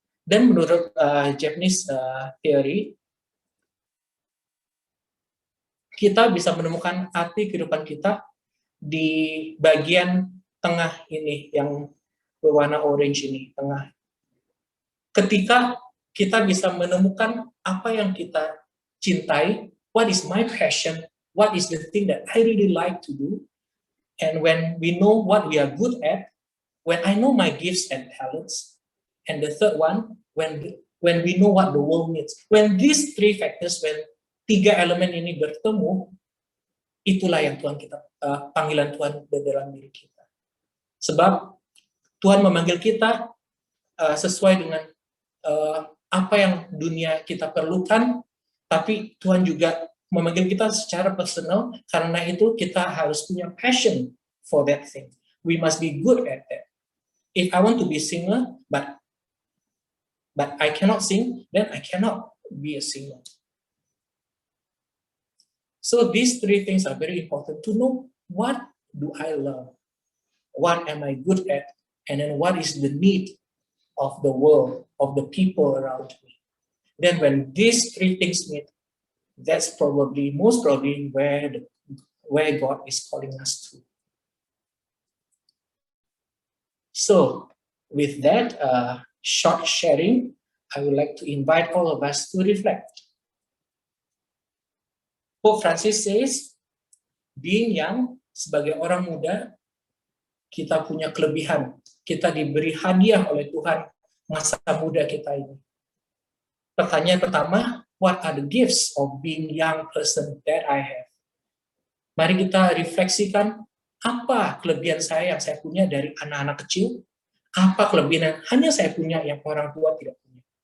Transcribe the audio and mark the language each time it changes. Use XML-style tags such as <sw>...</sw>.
<id>Dan menurut Japanese theory, kita bisa menemukan arti kehidupan kita di bagian tengah ini, yang berwarna orange ini, tengah. Ketika kita bisa menemukan apa yang kita cintai,</id> <en>what is my passion, what is the thing that I really like to do, and when we know what we are good at, when I know my gifts and talents, and the third one, when we know what the world needs. When these three factors, when</en> <id>tiga elemen ini bertemu, itulah yang panggilan Tuhan dalam diri kita. Sebab Tuhan memanggil kita sesuai dengan apa yang dunia kita perlukan, tapi Tuhan juga memanggil kita secara personal, karena itu kita harus punya passion</id> <en>for that thing. We must be good at that. If I want to be a singer, but I cannot sing, then I cannot be a singer. So these three things are very important to know. What do I love? What am I good at? And then what is the need of the world, of the people around me? Then when these three things meet, that's most probably where God is calling us to. So with that short sharing, I would like to invite all of us to reflect. Pope Francis says, being young,</en> <id>sebagai orang muda, kita punya kelebihan. Kita diberi hadiah oleh Tuhan masa muda kita ini. Pertanyaan pertama,</id> <en>what are the gifts of being young person that I have?</en> <id>Mari kita refleksikan, apa kelebihan saya yang saya punya dari anak-anak kecil? Apa kelebihan yang hanya saya punya yang orang tua tidak punya?</id>